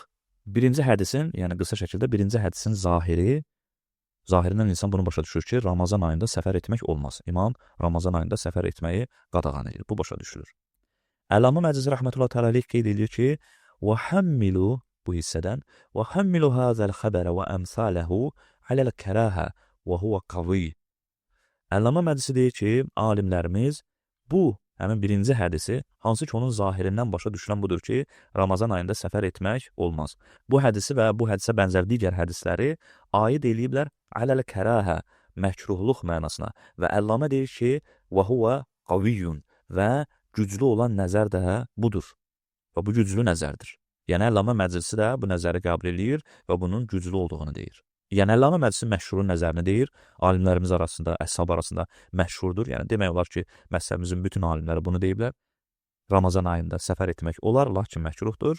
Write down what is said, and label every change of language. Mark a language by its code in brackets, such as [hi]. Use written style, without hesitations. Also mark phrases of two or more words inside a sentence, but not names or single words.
[az] Birinci hədisin, yəni qısa şəkildə birinci hədisin zahirindən insan bunu başa düşür ki, Ramazan ayında səfər etmək olmaz. İmam Ramazan ayında səfər etməyi qadağan edir. Bu başa düşülür. Əllamə Məclisi [ar] رحمة الله تعالى عليه [az] qeyd edir ki, وَحَمِّلُوا bu hissədən [ar] وَحَمِّلُوا هَذَا الْخَبَرَ وَأَمْثَالَهُ عَلَى الْكَرَاهَةِ وَهُوَ قَوِيٌّ. [az] Əllamə Məclisi deyir ki, alimlərimiz bu həmin birinci hədisi, hansı ki onun zahirindən başa düşülən budur ki, Ramazan ayında səfər etmək olmaz. Bu hədisi və bu hədisə bənzər digər hədisləri aid eləyiblər [ar] على الكراهة, [az] məkruhluq mənasına və Əllamə deyir ki, [ar] وَهُوَ قَوِيٌّ [az] və güclü olan nəzər də budur və bu güclü nəzərdir. Yəni Əllamə Məclisi də bu nəzəri qəbul eləyir və bunun güclü olduğunu deyir. Yəni Əllamə Məclisi məşhurun nəzərini deyir, alimlərimiz arasında, əshab arasında məşhurdur. Yəni demək olar ki, məzhəbimizin bütün alimləri bunu deyiblər. Ramazan ayında səfər etmək olar, lakin məkruhdur.